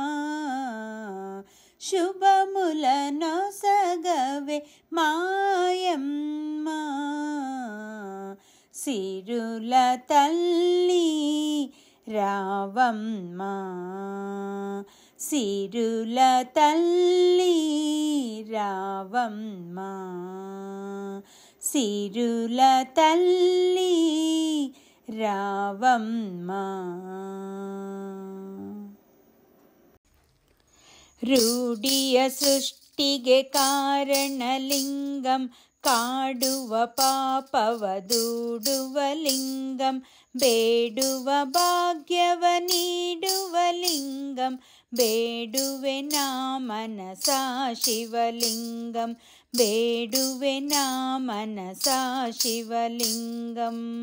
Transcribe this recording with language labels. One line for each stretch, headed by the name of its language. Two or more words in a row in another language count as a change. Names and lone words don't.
Telugu: శుభములను సగవే మాయమ్మ, సిరుల తల్లి రావమ్మ, సిరుల తల్లి రావమ్మ, సిరుల తల్లి రావమ్మ.
Kannada: ರೂಢಿಯ ಸೃಷ್ಟಿಗೆ ಕಾರಣಲಿಂಗಂ ಕಾಡುವ ಪಾಪವ ದೂಡುವ ಲಿಂಗಂ ಬೇಡುವ ಭಾಗ್ಯವ ನೀಡುವ ಲಿಂಗಂ ಬೇಡುವೆ ನಾ ಮನಸಾ ಶಿವಲಿಂಗಂ ಬೇಡುವೆ ನಾ ಮನಸಾ ಶಿವಲಿಂಗಂ